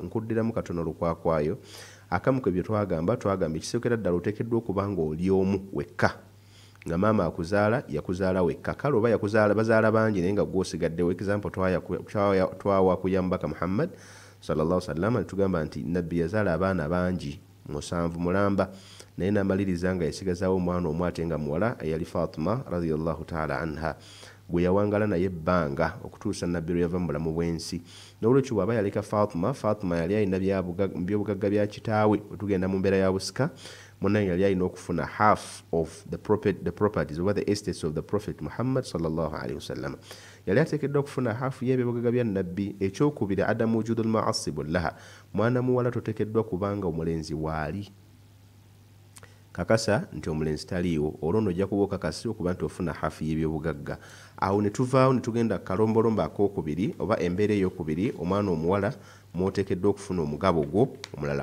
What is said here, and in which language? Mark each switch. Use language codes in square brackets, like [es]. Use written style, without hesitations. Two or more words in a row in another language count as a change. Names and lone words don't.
[lg] Nkuddiramu katono lukwakwayo akamu ke bye twagamba ekisookera ddala oteekeddwa okuba nga oli omu wekka nga maama akuzaala yakuzaala wekka. Kale oba yakuzaala bazaala bangi naye nga gw'osigaddewo example twawa kuya mubaka Muhammad [ar] صلى الله عليه وسلم [lg] tugamba nti nabbi yazaala abaana bangi 7 mulamba naye n'amaliriza nga yasigazaawo omwana omu ate nga muwala eyali Fatima [ar] رضي الله تعالى عنها [lg] gwe yawangala naye ebbanga okutuusa nabbi lwe yava mu bulamu bw'ensi. N'olwekyo bw'aba yaleka Fatima yali alina byobugagga bya kitaawe. Tugenda mu mbeera ya busika munnaye yali alina okufuna [en] half of the properties [lg] oba [en] the estates of the prophet Muhammad [ar] صلى الله عليه وسلم. [lg] Yali ateekeddwa okufuna half y'ebyobugagga bya nabbi. Ekyokubiri [ar] عدم وجود المعصب لها, [lg] mwana muwala toteekeddwa kubanga omulenzi waali. kakasa nti omulenzi taliiwo olwo nno ojja kuba okakasi okuba nti ofuna hafu y'ebyobugagga. Awo ne tuvaawo ne tugenda kalombolombo ak'okubiri oba embeera ey'okubiri omwana omuwala mwoteekeddwa okufuna omugabo gwo omulala.